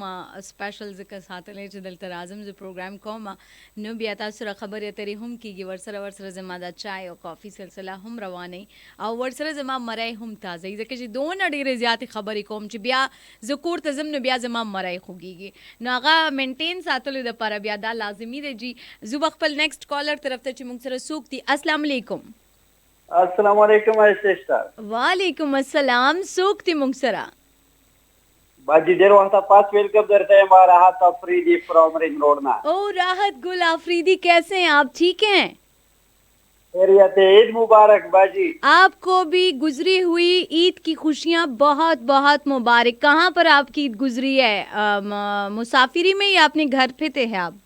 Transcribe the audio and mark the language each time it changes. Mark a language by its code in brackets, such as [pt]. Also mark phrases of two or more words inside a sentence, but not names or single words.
[ps] سپیشل ځکه ساتلی چې دلته راځم زه پروګرام کوم نو بیا تاسو سره خبرې اترې هم کېږي ورسره زما دا چای او کافي سلسله هم روانه او ورسره زما مری هم تازه ځکه چې دونه ډېرې زیاتې خبرې کوم چې بیا زه کور ته ځم نو بیا زما مری خوږېږي نو هغه مینټین ساتلو دپاره بیا دا لازمي دی جي زه به خپل [en] next caller [ps] طرف ته چې موږ سره څوک دي [ar] السلام علیکم السلام علیکم ایسټر وعلیکم السلام [ps] څوک دي موږ سره باجی ډیر وخت پاس ویلکم درته ما راحت افریدی [en] from Ring Road [ps] ना [ur] او راحت گل آفریدی کیسے ہیں آپ ٹھیک ہیں خیریت ہے عید مبارک باجی آپ کو بھی گزری ہوئی عید کی خوشیاں بہت بہت مبارک کہاں پر آپ کی عید گزری ہے مسافری میں یا اپنے گھر پہ تھے ہیں آپ